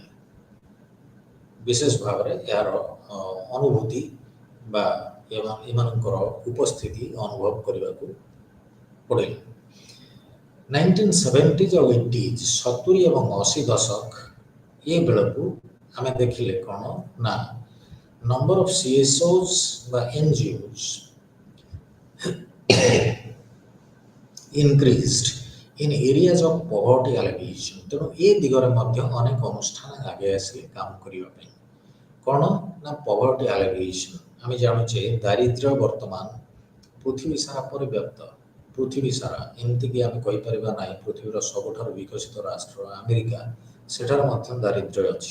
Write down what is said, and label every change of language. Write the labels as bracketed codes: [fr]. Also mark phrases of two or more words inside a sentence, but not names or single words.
[or] ବିଶେଷ ଭାବରେ ଏହାର ଅନୁଭୂତି ବା ଏମାନଙ୍କର ଉପସ୍ଥିତି ଅନୁଭବ କରିବାକୁ ପଡ଼ିଲା। 1970s ଆଉ 80s, 70 ଏବଂ 80 ଦଶକ, ଏ ବେଳକୁ ଆମେ ଦେଖିଲେ କ'ଣ ନା [en] number of CSOs [or] ବା [en] NGOs increased in areas of poverty alleviation। [or] ତେଣୁ ଏ ଦିଗରେ ମଧ୍ୟ ଅନେକ ଅନୁଷ୍ଠାନ ଆଗେଇ ଆସିଲେ କାମ କରିବା ପାଇଁ। କ'ଣ ନା [en] poverty alleviation. [or] ଆମେ ଜାଣୁଛେ ଦାରିଦ୍ର୍ୟ ବର୍ତ୍ତମାନ ପୃଥିବୀ ସାରା ପରିବ୍ୟାପ୍ତ। ପୃଥିବୀ ସାରା, ଏମିତିକି ଆମେ କହିପାରିବା ନାହିଁ ପୃଥିବୀର ସବୁଠାରୁ ବିକଶିତ ରାଷ୍ଟ୍ର ଆମେରିକା, ସେଠାରେ ମଧ୍ୟ ଦାରିଦ୍ର୍ୟ ଅଛି।